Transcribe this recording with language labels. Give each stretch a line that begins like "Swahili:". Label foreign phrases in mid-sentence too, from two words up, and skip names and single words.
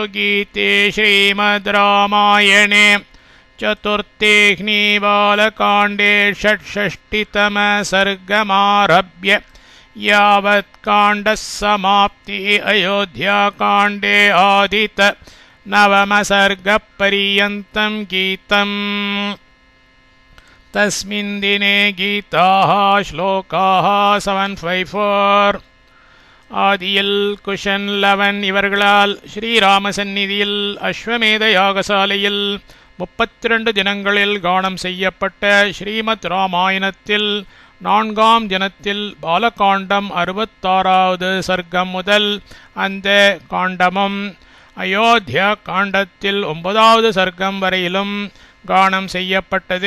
Sanskrit: गीते श्रीमद् रामायणे चतुर्थेऽह्नि बालकाण्डे 66तमः सर्गमारभ्य यावत् काण्डः समाप्ति अयोध्याकाण्डे आदित 9 सर्गपर्यन्तं गीतम्. तस्मिन् दिने गीताः श्लोकाः 754.
Tamil: ஆதியில் குஷன் லவன் இவர்களால் ஸ்ரீராம சந்நிதியில் அஸ்வமேத யாகசாலையில் 32 தினங்களில் கானம் செய்யப்பட்ட ஸ்ரீமத் ராமாயணத்தில் 4ஆம் தினத்தில் பாலகாண்டம் 66வது சர்க்கம் முதல் அந்த காண்டமும் அயோத்தியா காண்டத்தில் 9வது சர்க்கம் வரையிலும் கானம் செய்யப்பட்டது.